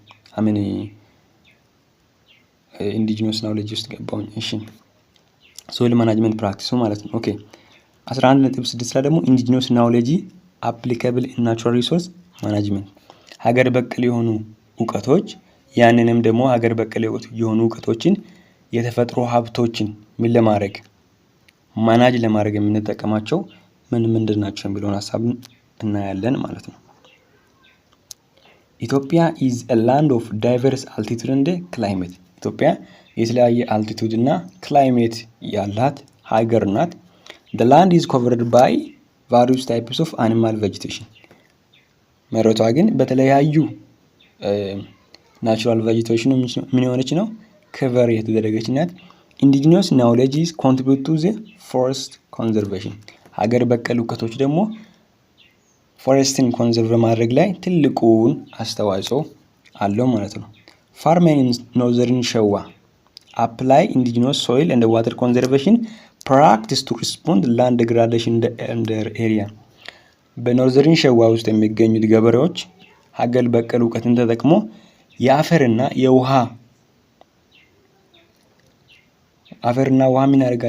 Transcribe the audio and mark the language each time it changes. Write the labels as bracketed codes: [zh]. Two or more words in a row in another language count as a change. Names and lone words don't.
[en] indigenous knowledge [am] ውስጥ ገባሁኝ። እሺ [en] soil management practice [am] ማለት ነው። ኦኬ 11.6 ላይ ደግሞ [en] indigenous knowledge applicable in natural resource management፣ [am] ሀገር በቀል የሆኑ እውቀቶች ያንንም ደግሞ ሀገር በቀል የሆኑ እውቀቶችን የተፈጥሮ ሀብቶችን ምን ለማድረግ ማናጅ ለማድረግ የምንጠቀማቸው ምንድን ናቸው የሚለውን ሀሳብ እናያለን ማለት ነው። [en] Ethiopia is a land of diverse altitude and climate። [am] ኢትዮጵያ የተለያየ አልቲቱድ እና ክላይሜት ያላት ሀገር ናት። [en] the land is covered by various types of animal vegetation። [am] መሬቷ ግን በተለያዩ ናቹራል ቬጂቴሽን ምን የሆነች ነው? ከቨር የተደረገች ናት። [en] indigenous knowledge contribute to the forest conservation። [am] ሀገር በቀል እውቀቶች ደግሞ ፎረስትን ኮንዘርቭ በማድረግ ላይ ትልቁን አስተዋጽኦ አለው ማለት ነው። [en] farmer in Northern Shewa apply indigenous soil and water conservation practice to respond land degradation in their area። [am] በኖርዘርን ሸዋ ውስጥ የሚገኙት ገበሬዎች ሀገር በቀል እውቀትን ተጠቅሞ የአፈርና ውሃ ምን ያደርጋል?